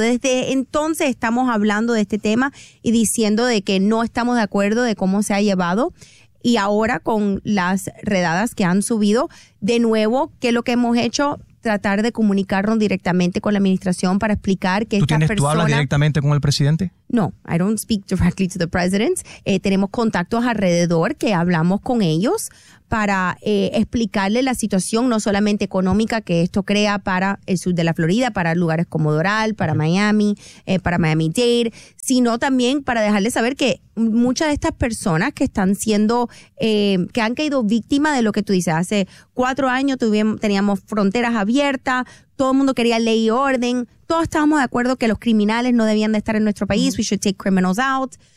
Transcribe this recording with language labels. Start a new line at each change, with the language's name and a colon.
Spanish: So, desde entonces estamos hablando de este tema y diciendo de que no estamos de acuerdo de cómo se ha llevado, y ahora con las redadas que han subido, de nuevo, ¿qué es lo que hemos hecho? Tratar de comunicarnos directamente con la administración para explicar que esta persona... ¿Tú hablas directamente con el presidente?
English: No, I don't speak directly to the president.
Spanish: Tenemos contactos alrededor que hablamos con ellos para explicarle la situación, no solamente económica, que esto crea para el sur de la Florida, para lugares como Doral, para Miami, para Miami-Dade, sino también para dejarle saber que muchas de estas personas que están siendo, que han caído víctima de lo que tú dices, hace 4 años teníamos fronteras abiertas, todo el mundo quería ley y orden, todos estábamos de acuerdo que los criminales no debían de estar en nuestro país,
English: we should take criminals out.